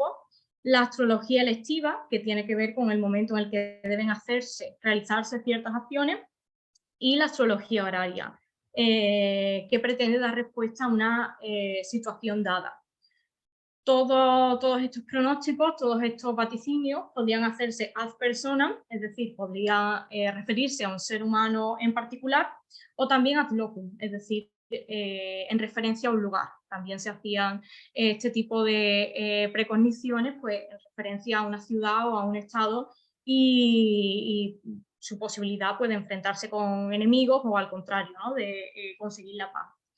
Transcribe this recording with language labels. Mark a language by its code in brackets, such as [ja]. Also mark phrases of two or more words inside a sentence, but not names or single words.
[es] La astrología electiva, que tiene que ver con el momento en el que deben realizarse ciertas acciones, y la astrología horaria, que pretende dar respuesta a una situación dada. Todos estos pronósticos, todos estos vaticinios podrían hacerse [la] ad personam, [es] es decir, podría referirse a un ser humano en particular, o también [la] ad locum, [es] es decir, en referencia a un lugar. También se hacían este tipo de precogniciones pues, en referencia a una ciudad o a un estado y su posibilidad pues, de enfrentarse con enemigos o al contrario, ¿no? de conseguir la paz.